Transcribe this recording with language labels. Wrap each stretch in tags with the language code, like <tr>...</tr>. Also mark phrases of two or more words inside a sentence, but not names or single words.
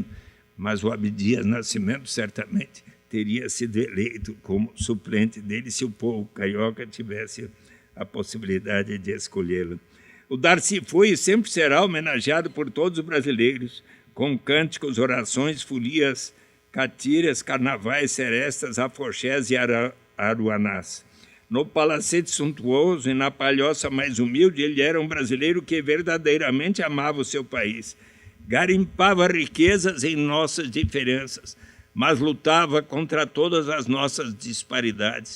<pt>Mas o Abdias Nascimento certamente teria sido eleito como suplente dele se o povo carioca tivesse a possibilidade de escolhê-lo. O Darcy foi e sempre será homenageado por todos os brasileiros, com cânticos, orações, folias, catiras, carnavais, serestas, afoxés e aruanás. No palacete suntuoso e na palhoça mais humilde, ele era um brasileiro que verdadeiramente amava o seu país. Garimpava riquezas em nossas diferenças, mas lutava contra todas as nossas disparidades.</pt>